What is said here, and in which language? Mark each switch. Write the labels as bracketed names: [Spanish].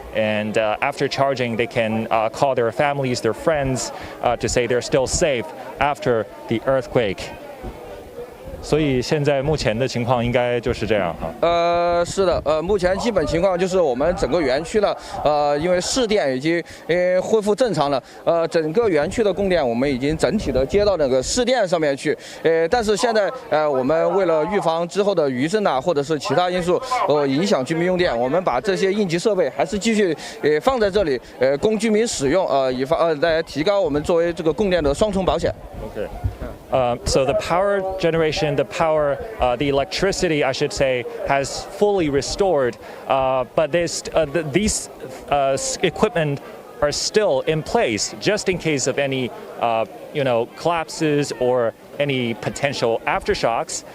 [English] And after charging, they can call their families, their friends, to say they're still safe after the earthquake. [Chinese] 所以现在目前的情况应该就是这样哈。是的，目前基本情况就是我们整个园区呢，因为市电已经恢复正常了，整个园区的供电我们已经整体的接到那个市电上面去，但是现在我们为了预防之后的余震啊，或者是其他因素影响居民用电，我们把这些应急设备还是继续放在这里，供居民使用，以防来提高我们作为这个供电的双重保险。 [English] OK。 So the power generation, the electricity, I should say, has fully restored. But these equipment are still in place just in case of any, collapses or any potential aftershocks.